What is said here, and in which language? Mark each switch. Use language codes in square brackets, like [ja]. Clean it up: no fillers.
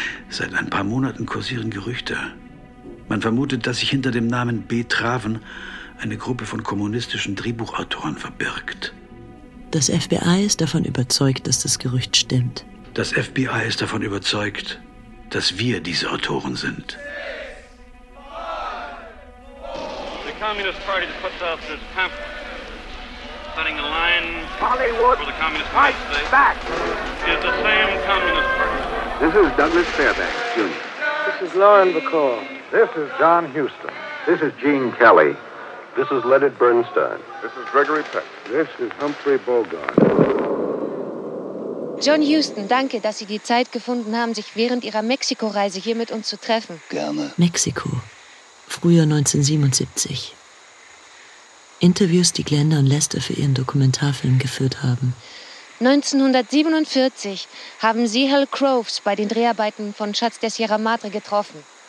[de] Seit ein paar Monaten kursieren Gerüchte. Man vermutet, dass sich hinter dem Namen B. Traven eine Gruppe von kommunistischen Drehbuchautoren verbirgt. Das FBI ist davon überzeugt, dass das Gerücht stimmt. Das FBI ist davon überzeugt, dass wir diese Autoren sind. [en] The Communist Party that puts out this pamphlet, cutting the line Hollywood for the Communist Party today, back. Is the same Communist Party. This is Douglas Fairbanks, Jr. This is Lauren Bacall. This is John Huston. This is Gene Kelly. This is Leonard Bernstein. This is Gregory Peck. This is Humphrey Bogart. [de] John Huston, danke, dass Sie die Zeit gefunden haben, sich während Ihrer Mexiko-Reise hier mit uns zu treffen. Gerne. Mexiko, Frühjahr 1977. Interviews, die Glenda und Lester für ihren Dokumentarfilm geführt haben. 1947 haben Sie Hal Groves bei den Dreharbeiten von Schatz der Sierra Madre getroffen.